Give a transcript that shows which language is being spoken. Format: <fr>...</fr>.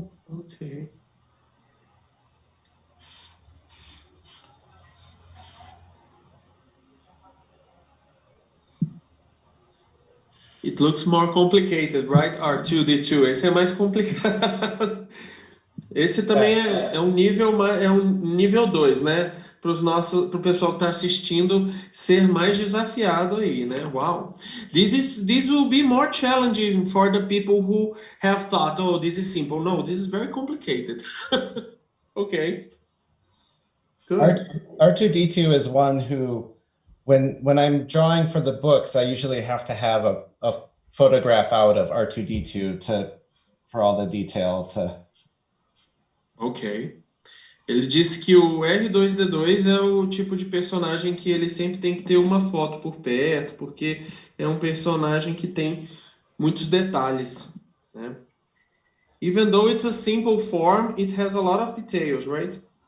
<en>Okay. It looks more complicated, right?</en> <pt>R2-D2. Esse é mais complicado. Esse também é um nível 2, né? Para o pessoal que está assistindo ser mais desafiado aí, né?</pt> <en>Wow. This will be more challenging for the people who have thought, oh, this is simple. No, this is very complicated. Okay. Good. R2-D2 is one who, when I'm drawing for the books, I usually have to have a photograph out of R2-D2 for all the detail to. Ok.</en> <pt>Ele disse que o R2-D2 é o tipo de personagem que ele sempre tem que ter uma foto por perto, porque é um personagem que tem muitos detalhes, né?</pt> <en>Even though it's a simple form, it has a lot of details, right?</en>